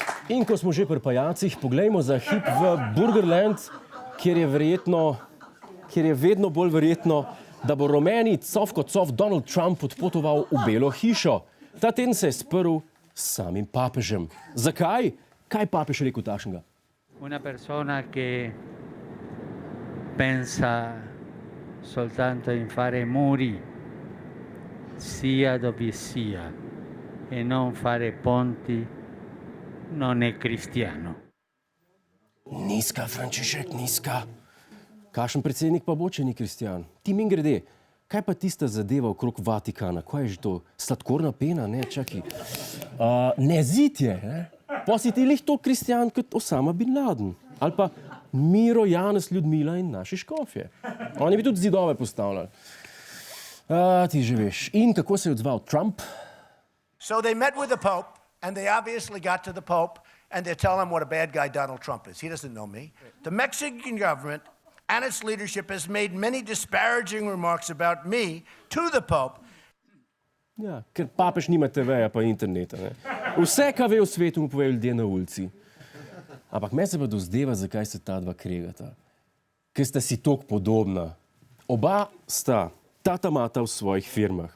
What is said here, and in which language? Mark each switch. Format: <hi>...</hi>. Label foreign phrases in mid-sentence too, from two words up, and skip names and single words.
<sl>In ko smo že pri pajacih, poglejmo za hip v Burgerland, kjer je vedno bolj verjetno, da bo rumeni cov kot cov Donald Trump odpotoval v Belo hišo. Ta teden se je sprl s samim papežem. Zakaj? Kaj papež rekel takšnega?</sl> <it>Una persona che pensa soltanto in fare muri, sia dove sia, e non fare ponti, non è cristiano.</it> <sl>Nizka, Frančišek, nizka. Kakšen predsednik pa bo, če ni kristjan? Ti mimogrede, kaj pa tista zadeva okrog Vatikana? Kaj je že to? Sladkorna pena? Ne, čakaj. Ne, zid je, ne? Pa si ti lih to kristjan kot Osama bin Laden. Ali pa Miro, Janez, Ljudmila in naši škofje. Oni bi tudi zidove postavljali. Ti že veš. In kako se je odzval Trump?</sl> <en>So they met with the Pope, and they obviously got to the Pope, and they're telling him what a bad guy Donald Trump is. He doesn't know me. The Mexican government and its leadership has made many disparaging remarks about me to the Pope.</en> <sl>Ja, ker papež nima TV-ja pa interneta. Ne? Vse, kar ve v svetu, mu povejo ljudje na ulici. Ampak me se pa dozdeva, zakaj se ta dva kregata. Ker sta si toliko podobna. Oba sta tata-mata v svojih firmah.</sl>